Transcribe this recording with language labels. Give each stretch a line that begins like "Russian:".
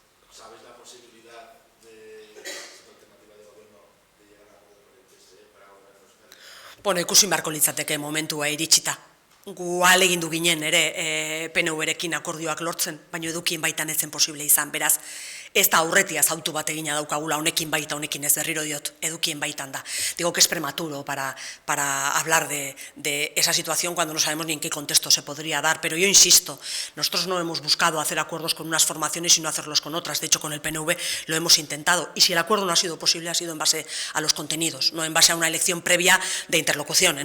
Spanish: ¿Sabes la posibilidad de esa alternativa de gobierno de llegar a acuerdo con el PSE para gobernar Euskadi?
Basque: Bueno, ikusi beharko litzateke momentua iritsita. Gu ahalegindu ginen ere PNV-rekin akordioak lortzen, baina edukien baitan ez zen posible izan. Beraz, Ez da aurretia zautu bat egina daukagula, honekin baita, honekin ez, berriro diot, edukien baitan da.
Spanish: Digo que es prematuro para hablar de esa situación cuando no sabemos ni en qué contexto se podría dar, pero yo insisto, nosotros no hemos buscado hacer acuerdos con unas formaciones y no hacerlos con otras, de hecho con el PNV lo hemos intentado, y si el acuerdo no ha sido posible ha sido en base a los contenidos, no en base a una elección previa de interlocución.